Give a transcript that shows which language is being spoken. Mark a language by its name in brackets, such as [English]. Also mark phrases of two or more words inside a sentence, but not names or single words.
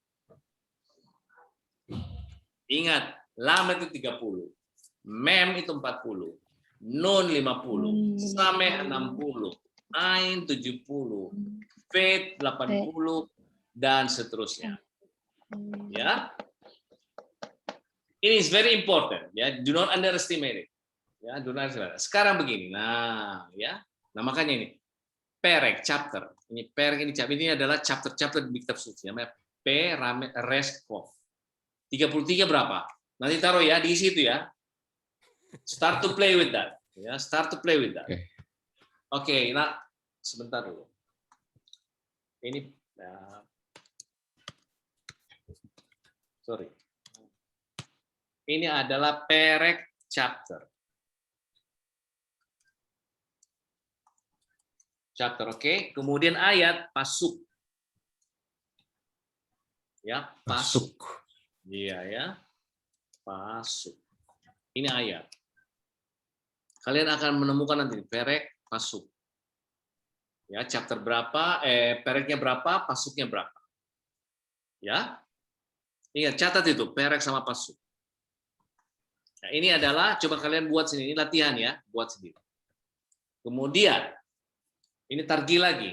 [Indonesian] Ingat, lamet itu 30. Mem itu 40. Nun 50. Sameh 60. Ain 70. Fet 80 dan seterusnya. Ya. [English] Ini is very important ya. Do not underestimate it. Ya, do not underestimate. [Indonesian] Sekarang begini. Nah, ya. Nah, makanya ini perek chapter. Ini perek ini chapter. Ini adalah chapter-chapter di kitab suci namanya P Res Kof. 33 berapa? Nanti taruh ya di situ ya. [English] Start to play with that. Ya, start to play with that. [Indonesian] Oke, nah sebentar dulu. Ini sorry. Ini adalah perek chapter. Chapter, oke. Kemudian ayat pasuk. Ya, pasuk. Iya ya. Pasuk. Ini ayat. Kalian akan menemukan nanti perek pasuk. Ya, chapter berapa, pereknya berapa, pasuknya berapa. Ya. Ingat, catat itu perek sama pasuk. Nah, ini adalah coba kalian buat sini, ini latihan ya, buat sendiri. Kemudian ini targil lagi.